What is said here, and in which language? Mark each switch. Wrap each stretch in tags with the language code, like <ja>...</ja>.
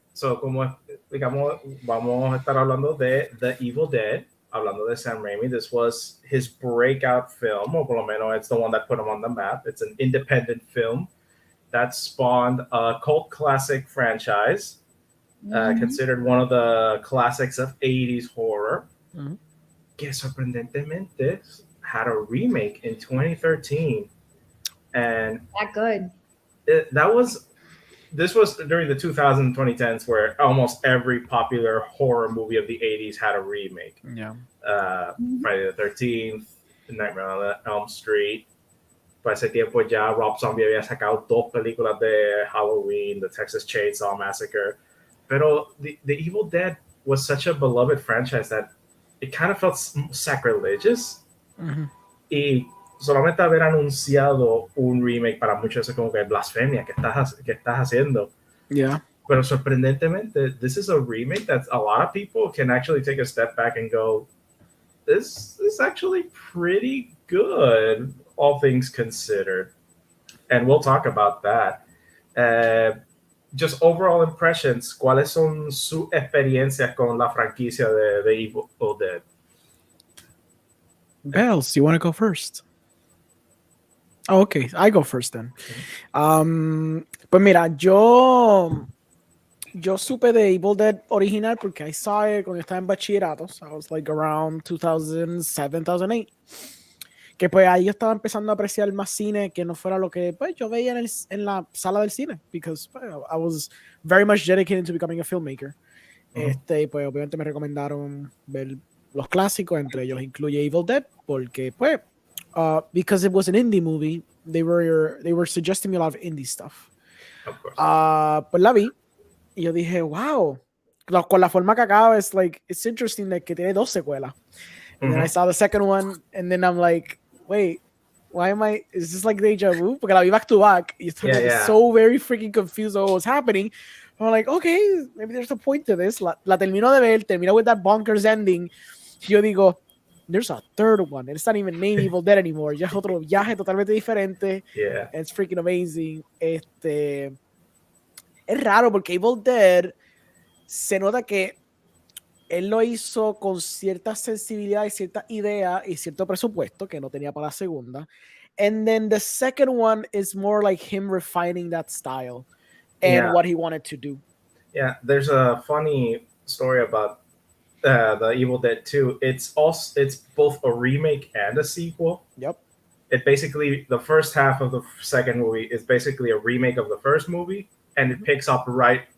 <es>So como digamos, vamos a estar hablando de The Evil Dead, hablando de Sam Raimi.</es> <en>This was his breakout film, or</en> <es>por lo menos</es> <en>it's the one that put him on the map. It's an independent film that spawned a cult classic franchise, Mhm. considered one of the classics of 80s horror, Mhm.</en> <es>que sorprendentemente</es> <en>had a remake in 2013. And That good. this was during the 2000s 2010s where almost every popular horror movie of the 80s had a remake. Yeah. Friday the 13th, Nightmare on Elm Street.</en> <es>Para ese tiempo ya Rob Zombie había sacado dos películas de Halloween, The Texas Chainsaw Massacre.</es> <en>Pero the Evil Dead was such a beloved franchise that it kind of felt sacrilegious. Mhm.</en> <es>Y solamente haber anunciado un remake para muchos es como que blasfemia que estás haciendo.</es> <en>Yeah.</en> <es>Pero sorprendentemente,</es> <en>this is a remake that a lot of people can actually take a step back and go, this is actually pretty good, all things considered. And we'll talk about that. Just overall impressions,</en> <es>¿cuáles son sus experiencias con la franquicia de Evil Dead?</es> <en>Bells, you want to go first? Oh, okay, I go first then.</en> <es>Pues mira, yo supe de Evil Dead original porque</es> <en>I saw it</en> <es>cuando estaba en bachillerato.</es> <en>So I was like around 2007, 2008.</en> <es>Que pues ahí yo estaba empezando a apreciar más cine que no fuera lo que pues yo veía en la sala del cine.</es> <en>Because I was very much dedicated to becoming a filmmaker.</en> <es>Pues obviamente me recomendaron ver los clásicos, entre ellos incluye Evil Dead, porque pues</es> <en>because it was an indie movie, they were suggesting me a lot of indie stuff. Of course.</en> <es>Pues la vi y yo dije, wow, con la forma que acaba,</es> <en>it's interesting that</en> <es>que tiene dos secuelas.</es> <en>And then I saw the second one, and then I'm like, wait, is this like deja vu?</en> <es>Porque la vi</es> <en>back to back.</en> <es>Y estoy</es> <en>so very freaking confused on what was happening. I'm like, okay, maybe there's a point to this.</en> <es>La termino de ver, termino</es> <en>with that bonkers ending.</en> <es>Yo digo,</es> <en>there's a third one. It's not even named Evil Dead anymore.</en> <es>Ya es otro viaje totalmente diferente.</es> <en>Yeah. It's freaking amazing.</en> <es>Es raro porque Evil Dead se nota que él lo hizo con cierta sensibilidad y cierta idea y cierto presupuesto que no tenía para la segunda.</es> <en>And then the second one is more like him refining that style and what he wanted to do. Yeah, there's a funny story about the Evil Dead 2. It's both a remake and a sequel. Yep. It basically, the first half of the second movie is basically a remake of the first movie, and it picks up right.</en>